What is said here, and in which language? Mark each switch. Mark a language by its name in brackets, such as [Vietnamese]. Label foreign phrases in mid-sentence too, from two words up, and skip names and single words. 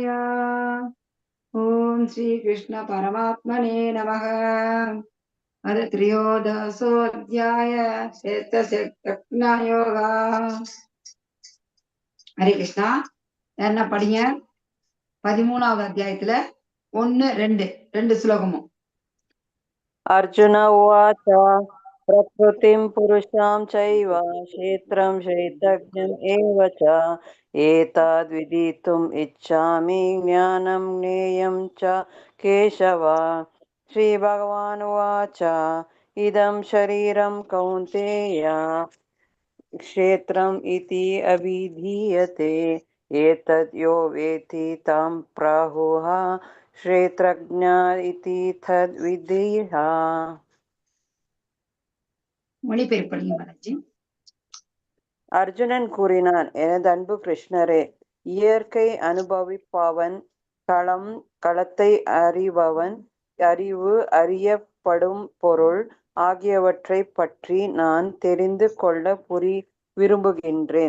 [Sanskrit] ओम् श्री कृष्ण परमात्मने नमः. अथ त्रयोदशोऽध्याय क्षेत्रक्षेत्रज्ञयोग. [Tamil] ஹரே கிருஷ்ணா. என்ன படிங்க? 13வது அத்தியாயத்துல 1, 2 ஸ்லோகமும். [Sanskrit] अर्जुन उवाच प्रकृतिं पुरुषां चैव क्षेत्रं क्षेत्रज्ञम् एव च एतद्विदितुम् इच्छामि ज्ञानं ज्ञेयं च केशव. श्रीभगवानुवाच इदं शरीरं कौन्तेय क्षेत्रम् इति अभिधीयते एतद् यो वेत्ति तं प्राहुः क्षेत्रज्ञ इति तद्विदिः. [Tamil] மொழிபெயர்ப்பு படிங்க பாலாஜி. அர்ஜுனன் கூறினான், எனது அன்பு கிருஷ்ணரே, இயற்கை அனுபவிப்பவன், களத்தை அறிபவன், அறிவு, அறியப்படும் பொருள் ஆகியவற்றை பற்றி நான் தெரிந்து கொள்ள விரும்புகின்றேன்.